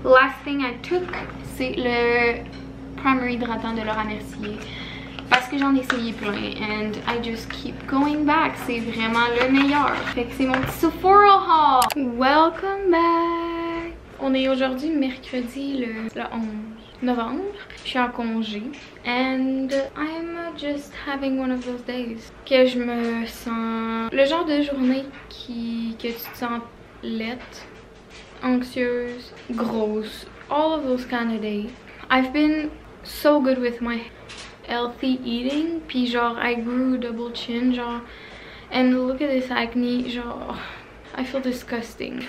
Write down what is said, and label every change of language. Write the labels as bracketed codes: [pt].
[en] Last thing I took, [fr] c'est le primer hydratant de Laura Mercier. Parce que j'en ai essayé plein [en] and I just keep going back. [fr] C'est vraiment le meilleur. Fait que c'est mon petit Sephora haul. [en] Welcome back. [fr] On est aujourd'hui mercredi le 11 novembre. Je suis en congé. [en] And I'm just having one of those days. [fr] Que je me sens... Le genre de journée que tu te sens laite, anxieuse, grosse. [en] All of those kind of days. I've been so good with my healthy eating, puis genre I grew double chin, genre, and look at this acne, genre I feel disgusting.